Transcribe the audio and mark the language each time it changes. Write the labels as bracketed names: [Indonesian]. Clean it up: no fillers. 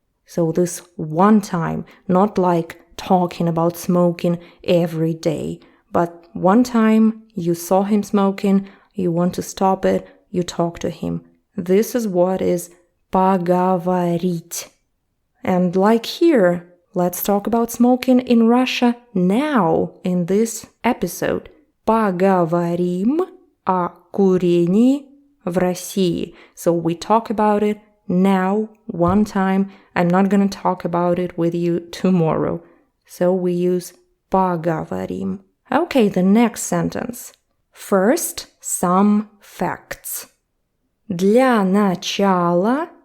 [English] So this one time, not like talking about smoking every day, but one time you saw him smoking, you want to stop it, you talk to him. This is what is поговорить. And like here, let's talk about smoking in Russia now in this episode. [Russian] Поговорим о курении в России. [English] So we talk about it now, one time. I'm not going to talk about it with you tomorrow. So we use поговорим. Okay, the next sentence. First, some facts. [Russian] Для начала